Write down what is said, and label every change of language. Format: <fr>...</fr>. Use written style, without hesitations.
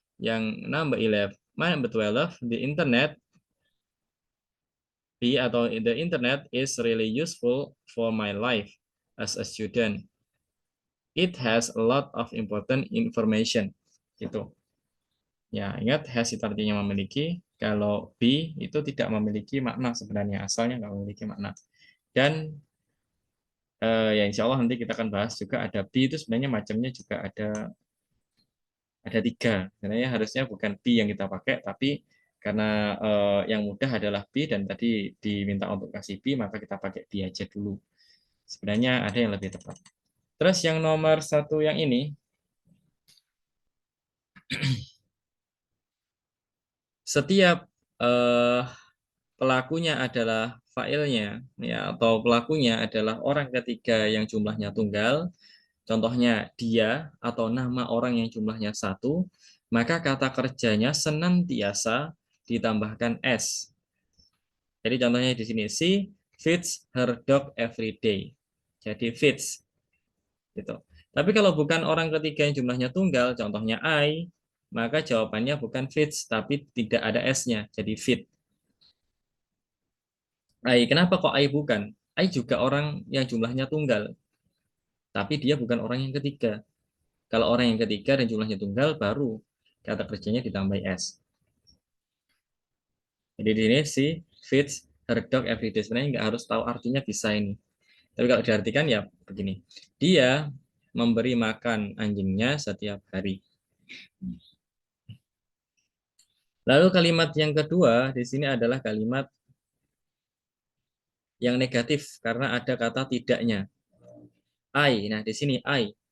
<en>Yang number 11, number 12, the internet be atau the internet is really useful for my life as a student. It has a lot of important information.</en> <id>Gitu. Ya, ingat has itu artinya memiliki. Kalau be itu tidak memiliki makna sebenarnya, asalnya nggak memiliki makna. Dan ya insya Allah nanti kita akan bahas juga ada be itu sebenarnya macamnya juga ada 3. Sebenarnya harusnya bukan be yang kita pakai, tapi karena yang mudah adalah be dan tadi diminta untuk kasih be, maka kita pakai be aja dulu. Sebenarnya ada yang lebih tepat. Terus yang nomor 1 yang ini, setiap pelakunya adalah failnya ya, atau pelakunya adalah orang ketiga yang jumlahnya tunggal, contohnya dia atau nama orang yang jumlahnya 1, maka kata kerjanya senantiasa ditambahkan s. Jadi contohnya di sini,</id> <en>she feeds her dog every day.</en> <id>Jadi feeds gitu. Tapi kalau bukan orang ketiga yang jumlahnya tunggal, contohnya I, maka jawabannya bukan feeds tapi tidak ada s-nya, jadi feed. I, kenapa kok I bukan? I juga orang yang jumlahnya tunggal, tapi dia bukan orang yang ketiga. Kalau orang yang ketiga dan jumlahnya tunggal, baru kata kerjanya ditambah s. Jadi di sini</id> <en>si feeds her dog every day.</en> <id>Sebenarnya nggak harus tahu artinya, bisa ini. Tapi kalau diartikan ya begini. Dia memberi makan anjingnya setiap hari. Lalu kalimat yang kedua di sini adalah kalimat yang negatif karena ada kata tidaknya. I. Nah, di sini I.</id>